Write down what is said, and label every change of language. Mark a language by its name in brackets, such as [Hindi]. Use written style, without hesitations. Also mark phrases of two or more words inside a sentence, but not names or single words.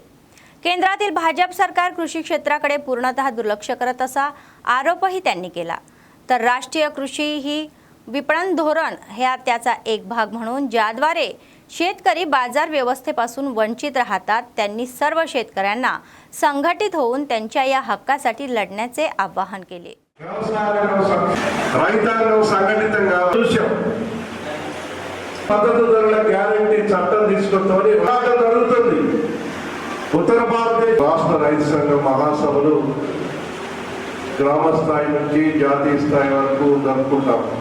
[Marathi] केंद्रातील भाजप सरकार कृषी क्षेत्राकडे पूर्णतः दुर्लक्ष करत असा आरोपही त्यांनी केला। तर राष्ट्रीय कृषी ही विपणन धोरण हा त्याचा एक भाग म्हणून ज्याद्वारे शेतकरी बाजार व्यवस्थेपासून वंचित राहतात, त्यांनी सर्व शेतकऱ्यांना संघटित होऊन त्यांच्या या हक्कासाठी लढण्याचे आवाहन केले। [Telugu] రైతాంగం సంఘటితంగా మద్దతు ధరల గ్యారెంటీ చట్టం తీసుకొస్తామని పోరాటం జరుగుతుంది। ఉత్తర భారతదేశ రాష్ట్ర రైతు సంఘం మహాసభలు గ్రామ స్థాయి నుంచి జాతీయ స్థాయి వరకు జరుపుకుంటాం।